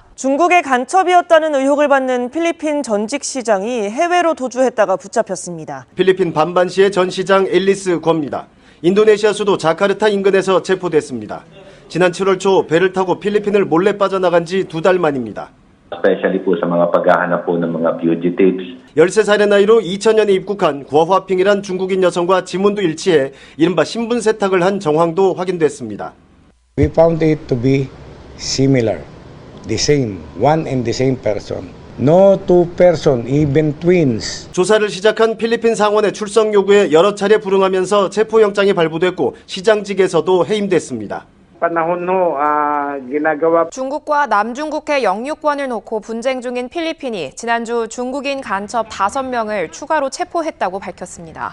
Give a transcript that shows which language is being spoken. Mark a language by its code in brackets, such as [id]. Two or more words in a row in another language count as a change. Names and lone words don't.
[ko] 중국의 간첩이었다는 의혹을 받는 필리핀 전직 시장이 해외로 도주했다가 붙잡혔습니다. 필리핀 반반시의 전 시장 앨리스 권입니다. 인도네시아 수도 자카르타 인근에서 체포됐습니다. 지난 7월 초 배를 타고 필리핀을 몰래 빠져나간 지 2달 만입니다. [tl] Especially po sa mga paghahanap po ng mga fugitives. [ko] 13살의 나이로 2000년에 입국한 구화핑이란 중국인 여성과 지문도 일치해 이른바 신분 세탁을 한 정황도 확인됐습니다. [en] We found it to be similar, the same, one and the same person. No two person, even twins. [ko] 조사를 시작한 필리핀 상원의 출석 요구에 여러 차례 불응하면서 체포영장이 발부됐고 시장직에서도 해임됐습니다. 중국과 남중국해 영유권을 놓고 분쟁 중인 필리핀이 지난주 중국인 간첩 5명을 추가로 체포했다고 밝혔습니다.